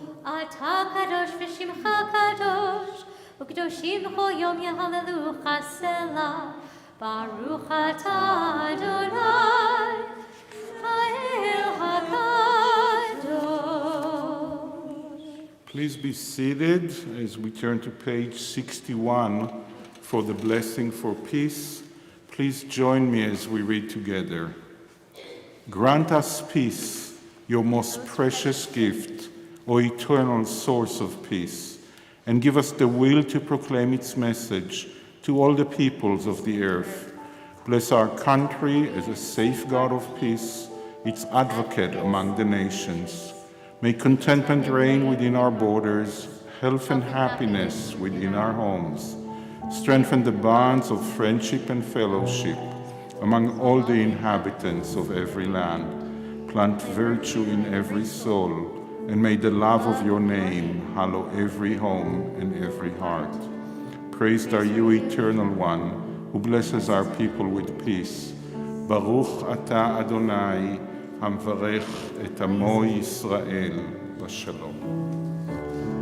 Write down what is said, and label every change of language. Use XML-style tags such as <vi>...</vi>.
<he>אתה קדוש ושמך קדוש, וקדושים כל יום יהללוך סלה. ברוך אתה אדוני, האל הקדוש.</he> <en>Please be seated as we turn to page 61 for the blessing for peace. Please join me as we read together. Grant us peace, your most precious gift, O eternal source of peace, and give us the will to proclaim its message to all the peoples of the earth. Bless our country as a safeguard of peace, its advocate among the nations. May contentment reign within our borders, health and happiness within our homes. Strengthen the bonds of friendship and fellowship among all the inhabitants of every land. Plant virtue in every soul, and may the love of your name hallow every home and every heart. Praised are you, Eternal One, who blesses our people with peace.</en> <he>Baruch ata Adonai, המברך את עמו ישראל בשלום.</he>